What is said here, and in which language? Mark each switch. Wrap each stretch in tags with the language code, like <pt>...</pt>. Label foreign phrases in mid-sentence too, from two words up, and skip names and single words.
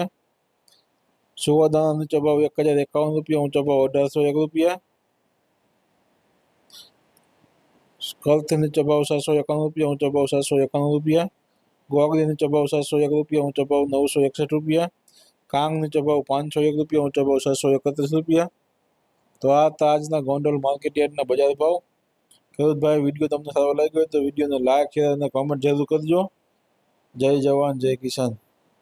<gu>સુવાદાના નીચો ભાવ 1051 રૂપિયા, ઊંચો ભાવ 1801 રૂપિયા। કળથ નીચો ભાવ 751 રૂપિયા, ઊંચો ભાવ 751 રૂપિયા। ગોગરી નીચો ભાવ 701 રૂપિયા, ઊંચો ભાવ 961 રૂપિયા। કાંગ નીચો ભાવ 501 રૂપિયા, ઊંચો ભાવ 731 રૂપિયા। તો આ થા આજના ગોંડલ માર્કેટ યાર્ડના બજાર ભાવ। ખેડૂત ભાઈ વિડિયો તમને સારો લાગ્યો તો વિડિયો ને</gu> <en>like share</en> <gu>ઔર કમેન્ટ જરૂર કરજો। જય જવાન જય કિસાન।</gu>